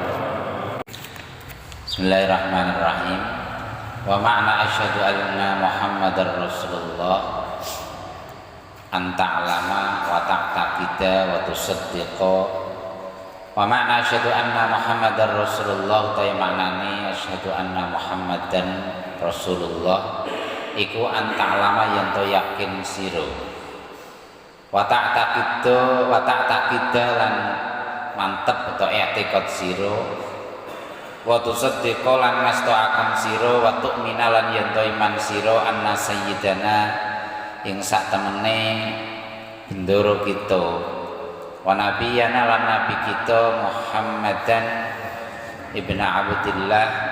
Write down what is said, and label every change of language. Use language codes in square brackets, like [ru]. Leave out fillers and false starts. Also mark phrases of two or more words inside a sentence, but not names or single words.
[ar] بسم الله الرحمن الرحيم. ومعنى أشهد أن محمدا رسول الله أن تعلم وتعتقد وتصدق. ومعنى أشهد أن محمدا رسول الله [jv] ta maknane [ar] أشهد أن محمدا رسول الله iku أن تعلم [jv] yen to yakin sira [ar] وتعتقد [jv] lan mantep atau i'tiqad sira [ar] وتصدق [jv] lan ngastoaken sira [ar] وتؤمن [jv] lan yen to iman sira [ar] أن سيدنا [jv] ing sak temene bendoro kita [ar] ونبينا [jv] lan nabi kita Muhammadan ibnu Abdillah